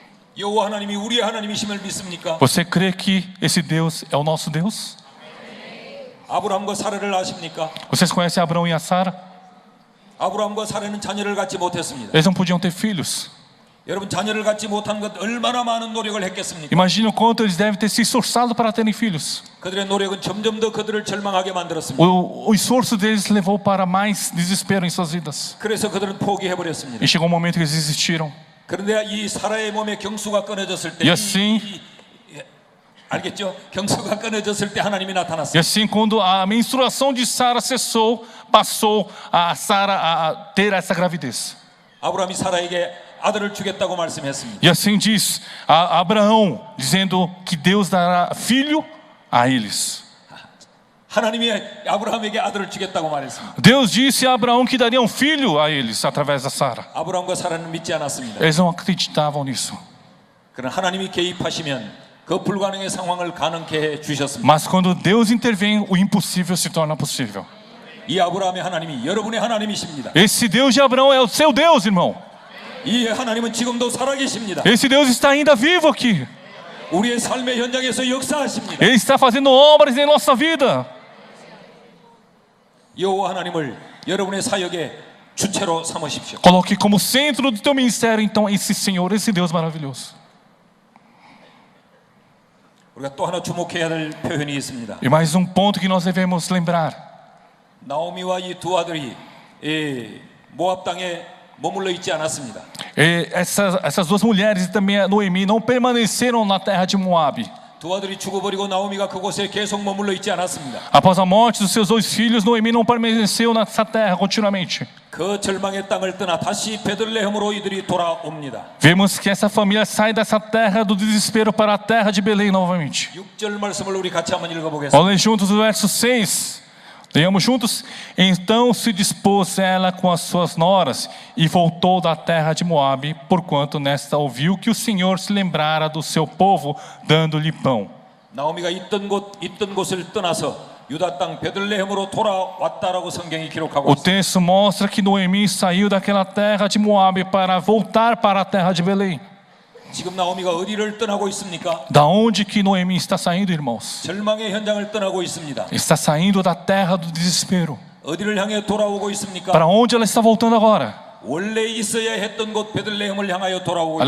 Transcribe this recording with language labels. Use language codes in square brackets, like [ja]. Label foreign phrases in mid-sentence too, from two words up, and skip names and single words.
[ko] 여호와 하나님이 우리의 하나님이심을 믿습니까? [pt] Você crê que esse Deus é o nosso Deus? [ko] 아브라함과 사라를 아십니까? [pt] Vocês conhecem Abraão e a Sara? [ko] 아브라함과 사라는 자녀를 갖지 못했습니다. [pt] Eles não podiam ter filhos. [ko] 여러분, 자녀를 갖지 못한 것 얼마나 많은 노력을 했겠습니까? [pt] Imagina o quanto eles devem ter se esforçado para terem filhos. [ko] 그들의 노력은 점점 더 그들을 절망하게 만들었습니다. [pt] O esforço deles levou para mais desespero em suas vidas. [ko] 그래서 그들은 포기해버렸습니다. [pt] E chegou um momento que eles desistiram. [ko] 그런데 이 사라의 몸에 경수가 끊어졌을 때, [pt] E assim, [ko] 알겠죠? 경수가 끊어졌을 때 하나님이 e 나타났습니다. [pt] assim quando a menstruação de Sara cessou, passou a Sara a ter essa gravidez. [ko] 아브라함이 사라에게 아들을 주겠다고 말씀했습니다. [pt] E assim diz a Abraão, dizendo que Deus dará filho a eles. [ko] 하나님이 아브라함에게 아들을 주겠다고 말했습니다. [pt] Deus disse a Abraão que daria um filho a eles através da Sara. [ko] 아브라함과 사라는 믿지 않았습니다. [pt] Eles não acreditavam nisso. [ko] 그러나 하나님이 개입하시면 그 불가능의 상황을 가능케 해 주셨습니다. [pt] Mas quando Deus intervém, o impossível se torna possível. [ko] 이 아브라함의 하나님이 여러분의 하나님이십니다. [pt] Esse Deus de Abraão é o seu Deus, irmão. [ko] 이 하나님은 지금도 살아계십니다. [pt] Esse Deus está ainda vivo aqui. [ko] 우리의 삶의 현장에서 역사하십니다. [pt] Ele está fazendo obras em nossa vida. [ko] 여호와 하나님을 여러분의 사역의 주체로 삼으십시오. [pt] Coloque como centro do teu ministério, então, esse Senhor, esse Deus maravilhoso. [ko] 우리가 또 하나 주목해야 될 표현이 있습니다. [pt] E mais um ponto que nós devemos lembrar. [ko] 나오미와 이 두 아들이 모압 땅에 머물러 있지 않았습니다. [pt] Essas duas mulheres e também a Noemi não permaneceram na terra de Moabe. [ko] 두 아들이 죽어버리고 나오미가 그곳에 계속 머물러 있지 않았습니다. [pt] Após a morte dos seus dois filhos, Noemi não permaneceu nessa terra continuamente. [ko] 그 절망의 땅을 떠나 다시 베들레헴으로 이들이 돌아옵니다. [pt] Vemos que essa família sai dessa terra do desespero para a terra de Belém novamente. [ko] 6절 말씀을 우리 같이 한번 읽어보겠습니다. [pt] Vamos ler juntos o verso 6. [es] Leamos juntos. [pt] Então se dispôs ela com as suas noras e voltou da terra de Moabe, porquanto nesta ouviu que o Senhor se lembrara do seu povo, dando-lhe pão. [ko] 나오미가 있던 곳을 떠나서 유다 땅 베들레헴으로 돌아왔다라고 성경이 기록하고 O 있습니다. [pt] texto mostra que Noemi saiu daquela terra de Moabe para voltar para a terra de Belém. [ko] 지금 나오미가 어디를 떠나고 있습니까? [pt] Da onde que Noemi está saindo, irmãos? [ko] 절망의 현장을 떠나고 있습니다. [pt] Está saindo da terra do desespero. [ko] 어디를 향해 돌아오고 있습니까? [pt] Para onde ela está voltando agora? [ko] 원래 있어야 했던 곳 베들레헴을 향하여 돌아오고 Ela